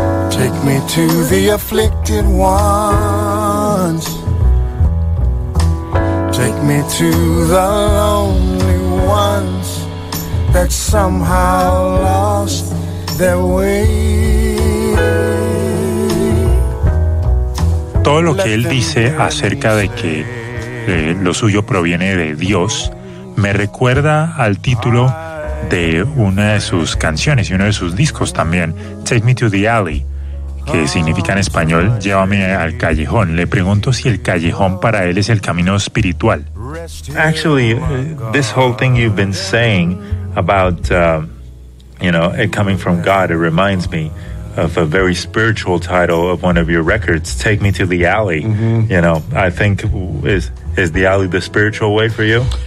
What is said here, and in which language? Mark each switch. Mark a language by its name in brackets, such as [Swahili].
[English] take me to the afflicted ones, take me to the lonely ones that somehow lost their way. [Spanish] Todo lo que él dice acerca de que lo suyo proviene de Dios me recuerda al título de una de sus canciones y uno de sus discos también, Take Me to the Alley, que significa en español, llévame al callejón. Le pregunto si el callejón para él es el camino espiritual. [English] Actually, this whole thing you've been saying about, you know, it coming from God, it reminds me of a very spiritual title of one of your records, Take Me to the Alley. Mm-hmm. You know, I think, is the alley the spiritual way for you?